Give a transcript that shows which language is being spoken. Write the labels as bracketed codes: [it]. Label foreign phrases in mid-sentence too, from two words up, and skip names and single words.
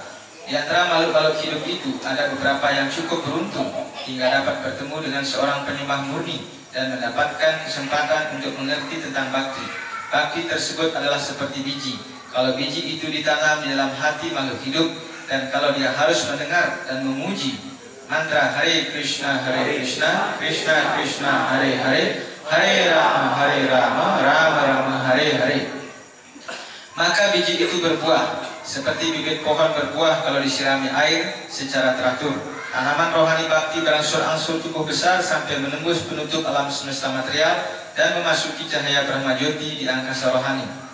[id] Di antara makhluk-makhluk hidup itu, ada beberapa yang cukup beruntung hingga dapat bertemu dengan seorang penyembah murni dan mendapatkan kesempatan untuk mengerti tentang bakti. Bakti tersebut adalah seperti biji. Kalau biji itu ditanam di dalam hati makhluk hidup, dan kalau dia harus mendengar dan memuji mantra Hare Krishna, Krishna Krishna, Hare Hare, Hare Rama, Rama Rama, Hare Hare, maka biji itu berbuah seperti bibit pohon berbuah kalau disirami air secara teratur. Tanaman rohani bakti berangsur-angsur tumbuh besar sampai menembus penutup alam semesta material dan memasuki cahaya Brahma Jyoti di angkasa rohani.